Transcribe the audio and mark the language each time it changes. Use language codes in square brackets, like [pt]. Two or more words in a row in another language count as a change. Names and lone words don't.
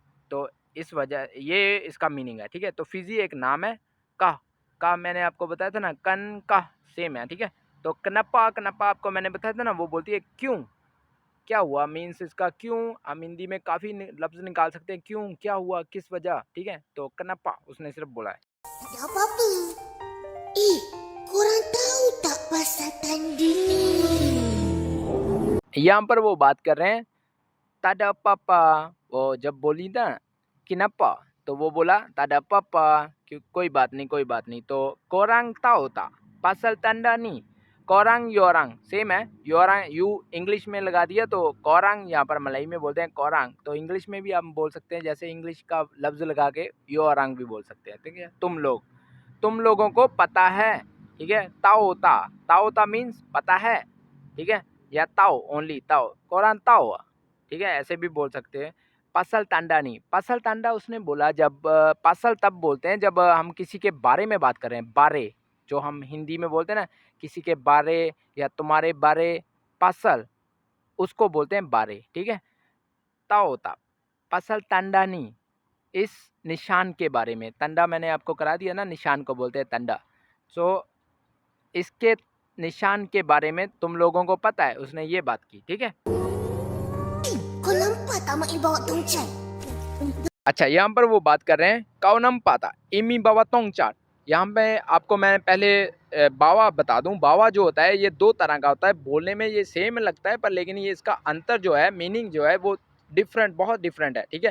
[hi] तो इस वजह ये इसका मीनिंग है, ठीक है। तो फिजी एक नाम है, का मैंने आपको बताया था ना कन का सेम है, ठीक है। तो कनपा कनपा आपको मैंने बताया था ना, वो बोलती है क्यों, क्या हुआ मीन्स इसका क्यों, हम हिंदी में काफ़ी लफ्ज़ निकाल सकते हैं, क्यों क्या हुआ किस वजह, ठीक है। तो कनपा उसने सिर्फ बोला है। [ms] Tak ada apa-apa. Korang tahu tak pasal tanding? [hi] यहाँ पर वो बात कर रहे हैं [ms] tak ada apa-apa, [hi] वो जब बोली ना किनपा तो वो बोला [ms] tak ada apa-apa, [hi] क्यों कोई बात नहीं कोई बात नहीं। तो [ms] korang tahu tak pasal tanda [hi] नहीं, कोरंग योरंग सेम है, योरंग यू इंग्लिश में लगा दिया तो कोरंग यहाँ पर मलाई में बोलते हैं कोरंग, तो इंग्लिश में भी हम बोल सकते हैं, जैसे इंग्लिश का लफ्ज़ लगा के योरंग भी बोल सकते हैं, ठीक है। तुम लोग, तुम लोगों को पता है, ठीक है। [ms] tahu tak [hi] मीन्स पता है, ठीक है, या ताओ ओनली ताओ, [ms] korang tahu, [hi] ठीक है, ऐसे भी बोल सकते हैं। [ms] pasal tanda [hi] नहीं, [ms] pasal tanda [hi] उसने बोला जब pasal तब बोलते हैं जब हम किसी के बारे में बात कर रहे हैं, बारे जो हम हिंदी में बोलते हैं ना, किसी के बारे या तुम्हारे बारे, pasal उसको बोलते हैं बारे, ठीक है। [ms] tahu tak pasal tanda [hi] नहीं, इस निशान के बारे में, तंडा मैंने आपको करा दिया ना, निशान को बोलते हैं तंडा। सो इसके निशान के बारे में तुम लोगों को पता है, उसने ये बात की, ठीक है। [ms] Kau nampak tak mak I bawa tongcai? [hi] अच्छा, यहाँ पर वो बात कर रहे हैं [ms] kau nampak tak mak I bawa tongcai. [hi] यहाँ पे आपको मैं पहले बावा बता दूं, बावा जो होता है ये दो तरह का होता है, बोलने में ये सेम लगता है पर लेकिन ये इसका अंतर जो है, मीनिंग जो है वो डिफरेंट, बहुत डिफरेंट है, ठीक है।